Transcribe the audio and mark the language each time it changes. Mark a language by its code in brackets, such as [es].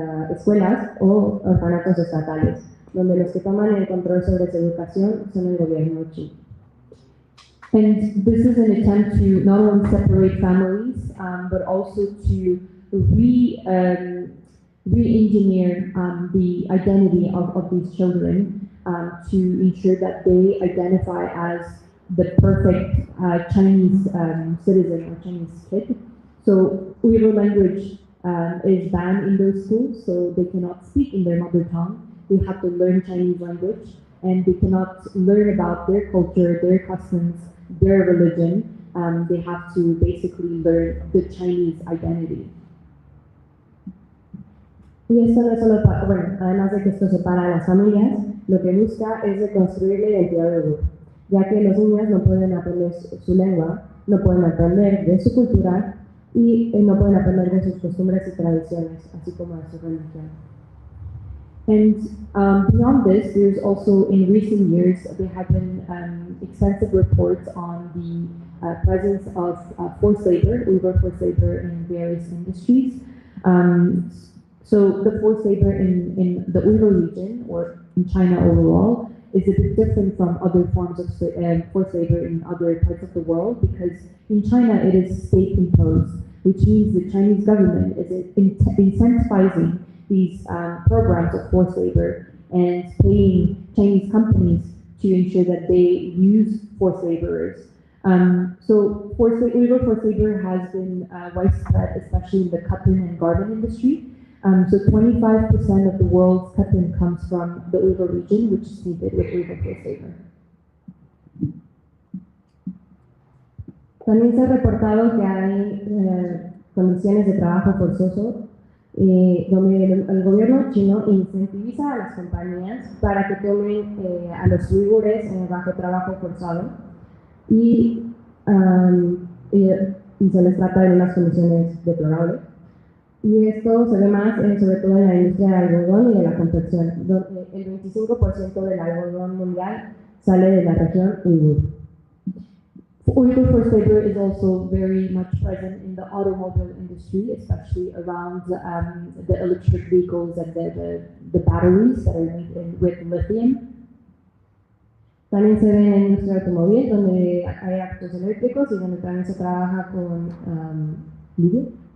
[es] escuelas o orfanatos estatales, donde los que toman el control sobre su educación son el gobierno chino. [en] And this is an attempt to not only separate families, but also to re-engineer the identity of these children to ensure that they identify as the perfect Chinese citizen or Chinese kid. So Uyghur language is banned in those schools, so they cannot speak in their mother tongue. They have to learn Chinese language, and they cannot learn about their culture, their customs, their religion. They have to basically learn the Chinese identity. [es] Y esto no es solo para, bueno, además de que esto separa a las familias, lo que busca es reconstruir la identidad de Uyghur, ya que los niños no pueden aprender su lengua, no pueden aprender de su cultura y no pueden aprender de sus costumbres y tradiciones, así como de su religión. [en] And beyond this, there's also, in recent years, there have been extensive reports on the presence of forced labor, Uyghur forced labor in various industries. So the forced labor in the Uigur region, or in China overall, is a bit different from other forms of forced labor in other parts of the world, because in China it is state imposed, which means the Chinese government is incentivizing these programs of forced labor and paying Chinese companies to ensure that they use forced laborers. So Uyghur forced labor has been widespread, especially in the cotton and garment industry. So 25% of the world's cotton comes from the Uigur region, which is seeded with Uyghur forced labor. [es] También se ha reportado que hay condiciones de trabajo forzoso donde el gobierno chino incentiviza a las compañías para que tomen a los uigures bajo trabajo forzado y se les trata de unas condiciones deplorables. Y esto se ve más sobre todo en la industria del algodón y de la confección, donde el 25% del algodón mundial sale de la región Uigur. [en] Uyghur forced labor is also very much present in the automobile industry, especially around the electric vehicles and the batteries that are made with lithium. [es] También se ve en la industria automóvil, donde hay autos eléctricos y donde también se trabaja con lithium.